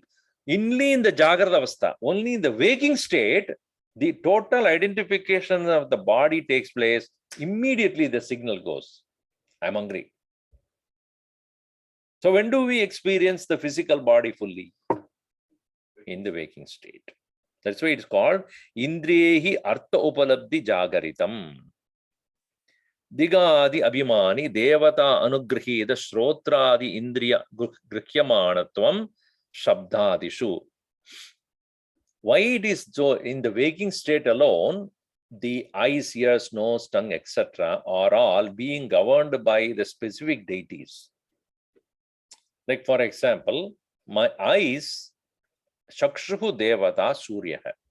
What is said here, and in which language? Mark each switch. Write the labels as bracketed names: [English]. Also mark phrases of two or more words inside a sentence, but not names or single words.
[English] Only in the [Sanskrit] Jagrata Avastha, [English] only in the waking state, the total identification of the body takes place. Immediately the signal goes, I'm hungry. So when do we experience the physical body fully? In the waking state. That's why it's called [Sanskrit] Indriyehi Artha Upalabdhi Jagaritam. Digadi Abhimani Devata Anugrahida Shrotradi Indriya Grihyamanatvam Shabdadishu. [English] Why it is so in the waking state alone, the eyes, ears, nose, tongue, etc. are all being governed by the specific deities. Like for example, my eyes, [Sanskrit] Shakshuhu Devata Surya.